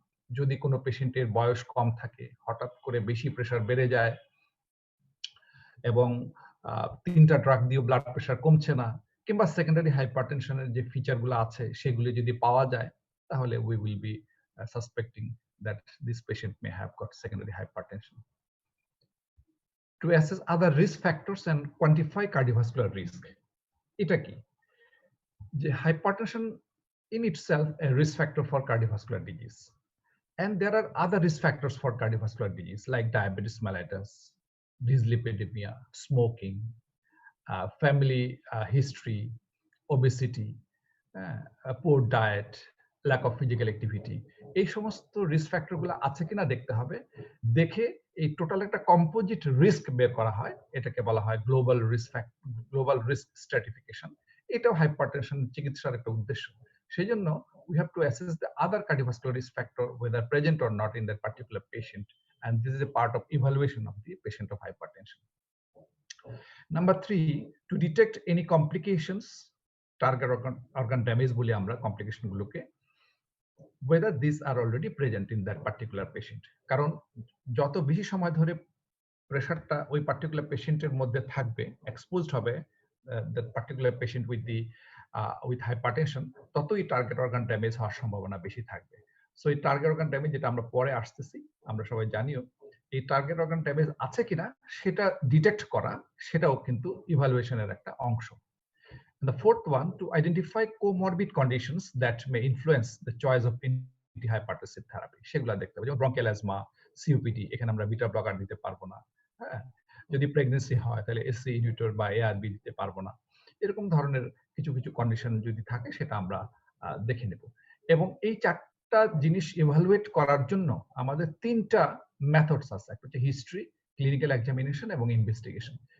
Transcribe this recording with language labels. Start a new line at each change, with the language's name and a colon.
Bangla: যদি কোনো পেশেন্টের বয়স কম থাকে, হঠাৎ করে বেশি প্রেশার বেড়ে যায় এবং 3টা ড্রাগ দিয়েও ব্লাড প্রেশার কমছে না, কিংবা সেকেন্ডারি হাইপারটেনশনের যে ফিচারগুলো আছে সেগুলি যদি পাওয়া যায়, তাহলে
English: We will be suspecting that this patient may have got secondary hypertension. To assess other risk factors and quantify cardiovascular risk.
Bangla: এটা কি?
English: যে hypertension in itself a risk factor for cardiovascular disease, and there are other risk factors for cardiovascular disease like diabetes mellitus, dyslipidemia, smoking, family history, obesity, poor diet, lack of physical activity,
Bangla: এই সমস্ত risk factor গুলো আছে কিনা দেখতে হবে। দেখে এই total একটা কম্পোজিট রিস্ক বের করা হয়, এটাকে বলা হয় গ্লোবাল রিস্ক স্ট্র্যাটিফিকেশন। এটাও হাইপারটেনশন চিকিৎসার একটা উদ্দেশ্য। সেই জন্য
English: we have to assess the other cardiovascular risk factor whether present or not in that particular patient, and this is a part of evaluation of the patient of hypertension. Number 3, to detect any complications, target organ damage
Bangla: বলি আমরা complication গুলোকে,
English: whether these are already present in that particular patient.
Bangla: কারণ যত বেশি সময় ধরে প্রেসারটা ওই particular পেশেন্টের মধ্যে থাকবে, এক্সপোজড হবে
English: that particular patient with hypertension,
Bangla: ততই টার্গেট অর্গান ড্যামেজ হওয়ার সম্ভাবনা বেশি থাকবে। সো এই টার্গেট অর্গান ড্যামেজ যেটা আমরা পরে আসতেছি, আমরা সবাই জানিও, এই টার্গেট অর্গান ড্যামেজ আছে কিনা সেটা ডিটেক্ট করা, সেটাও কিন্তু ইভালুয়েশনের একটা অংশ।
English: The fourth one, to identify comorbid conditions that may influence the choice of antihypertensive therapy,
Bangla: সেগুলো দেখতে হবে, যেমন ব্রঙ্কিয়াল অ্যাজমা, সিওপিডি, এখানে আমরা বিটা ব্লকার দিতে পারবো না। হ্যাঁ, যদি প্রেগনেন্সি হয় তাহলে এসসি ইনহিবিটর বা এআরবি দিতে পারবো না। এরকম ধরনের কিছু কিছু কন্ডিশন যদি থাকে সেটা আমরা দেখে নেব। এবং এই চারটা জিনিস ইভালুয়েট করার জন্য আমাদের তিনটা মেথডস আছে, একটা হচ্ছে হিস্ট্রি, ক্লিনিক্যাল এক্সামিনেশন এবং ইনভেস্টিগেশন।